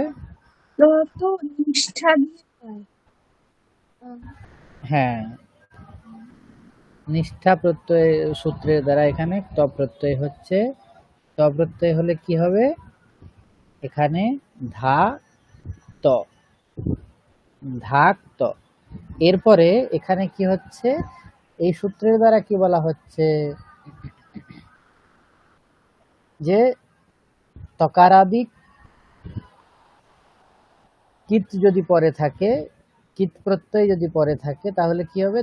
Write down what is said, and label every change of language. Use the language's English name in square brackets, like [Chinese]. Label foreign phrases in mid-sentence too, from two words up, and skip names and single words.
[Bangla] তো নিষ্ঠা দিয়ে হয়। হ্যাঁ, নিষ্ঠা প্রত্যয় সূত্রের দ্বারা এখানে ত প্রত্যয় হচ্ছে। ত প্রত্যয় হলে কি হবে? এখানে ধা ত, ধাক ত। এরপরে এখানে কি হচ্ছে? এই সূত্রের দ্বারা কি বলা হচ্ছে যে তকারাদি কিত যদি পরে থাকে, কিত প্রত্যয় যদি পরে থাকে তাহলে কি হবে?